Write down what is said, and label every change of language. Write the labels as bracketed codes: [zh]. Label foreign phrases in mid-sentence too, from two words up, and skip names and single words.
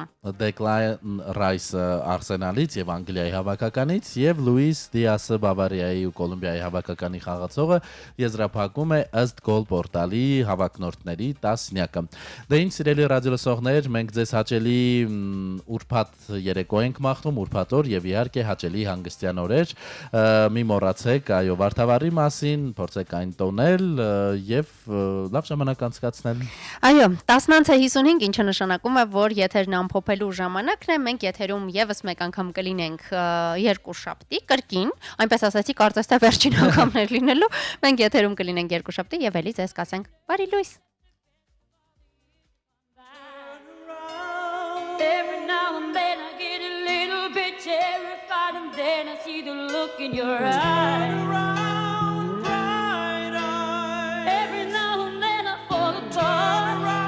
[hy] Դեկլան Ռայսը Արսենալից եւ Անգլիայի հավաքականից եւ Լուիս Դիասը Բավարիայի ու Կոլումբիայի հավաքականի խաղացողը եզրափակում է ըստ գոլ պորտալի հավակնորդների տասնյակը։ Դե ինչ սիրելի ռադիոլսողներ, մենք ձեզ հաճելի ուրբաթ երեկո ենք մաղթում, ուրբաթ օր եւ իհարկե հաճելի հանգստյան օրեր։ Մի մոռացեք այո վարդավառի մասին, փորձեք այն տոնել եւ լավ ժամանակ անցկացնել։ Այո, 10:55, ինչը նշանակում է, որ եթերն ամփոփելու ժամանակն է, մենք եթերում եւս մեկ անգամ կլինենք երկուշաբթի կրկին, այնպես ասացի, կարծես թե վերջին անգամներ լինելու, մենք եթերում կլինենք երկուշաբթի եւ էլի ձեզ կասենք բարի լույս։ [en] Every now and then I get a little bit terrified, and then I see the look in your eyes. Every now and then I fall apart.